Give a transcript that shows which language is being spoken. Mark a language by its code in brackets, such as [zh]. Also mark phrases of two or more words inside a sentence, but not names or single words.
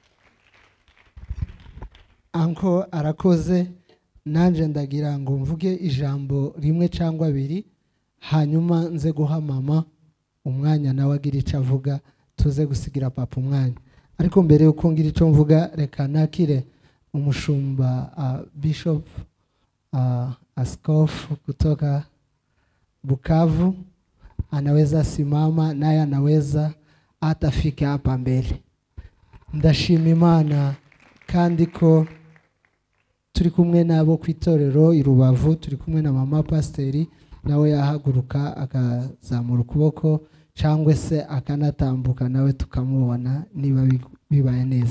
[rw] Anko arakoze. Nanje ndagira ngo mvuge ijambo rimwe cyangwa abiri, hanyuma nze guha mama umwanya nawe agira icyo avuga, tuze gusigira papa umwanya. Ariko mbere yuko ngira icyo mvuga, reka nakire umushumba Bishop [sw] askofu kutoka Bukavu. Anaweza simama naye anaweza atafika hapa mbele. [rw] Ndashima Imana kandi ko turi kumwe nabo ku itorero i Rubavu, turi kumwe na mama pasiteri nawe yahaguruka akazamura ukuboko cyangwa se akanatambuka nawe tukamubona niba bibaye neza.